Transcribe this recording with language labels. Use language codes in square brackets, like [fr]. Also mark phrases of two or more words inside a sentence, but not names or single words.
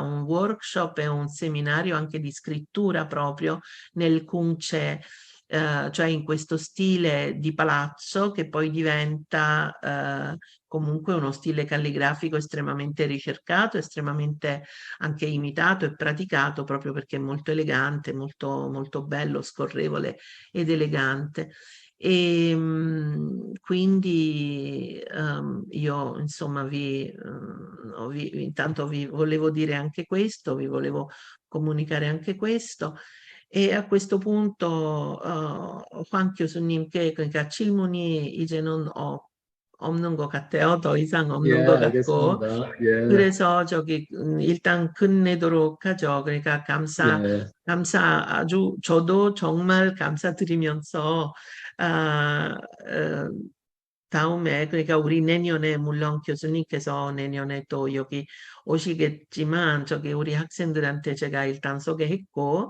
[it] un workshop e un seminario anche di scrittura proprio nel Kungce, cioè in questo stile di palazzo che poi diventa comunque uno stile calligrafico estremamente ricercato, estremamente anche imitato e praticato proprio perché è molto elegante, molto, molto bello, scorrevole ed elegante. E quindi io insomma intanto vi volevo dire anche questo, vi volevo comunicare anche questo. E a questo punto [ko] 황 교수님께 그러니까 질문이 이제는 없는 것 같아요. 더 이상 예, 없는 것 같고. 알겠습니다. 예, 그래서 일단 끝내도록 하죠. 그러니까 예, 아주 저도 정말 감사드리면서 아, 어, 다음에 그러니까 우리 내년에 물론 교수님께서 내년에 또 여기 오시겠지만 우리 학생들한테 제가 일단 소개했고